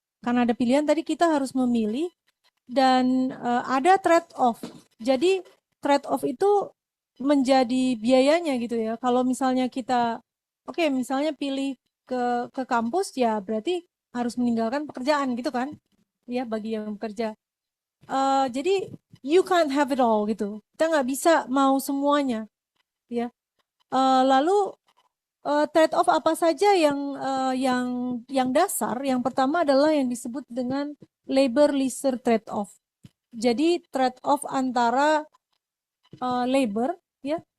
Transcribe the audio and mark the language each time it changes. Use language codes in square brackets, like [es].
[id] Karena ada pilihan tadi kita harus memilih dan ada trade off. Jadi trade off itu menjadi biayanya gitu ya. Kalau misalnya kita misalnya pilih ke kampus ya berarti harus meninggalkan pekerjaan gitu kan. Ya bagi yang bekerja. Jadi [en] you can't have it all [id] gitu. Kita nggak bisa mau semuanya ya. Lalu trade off apa saja yang dasar? Yang pertama adalah yang disebut dengan labor leisure trade off. Jadi trade off antara labor ya.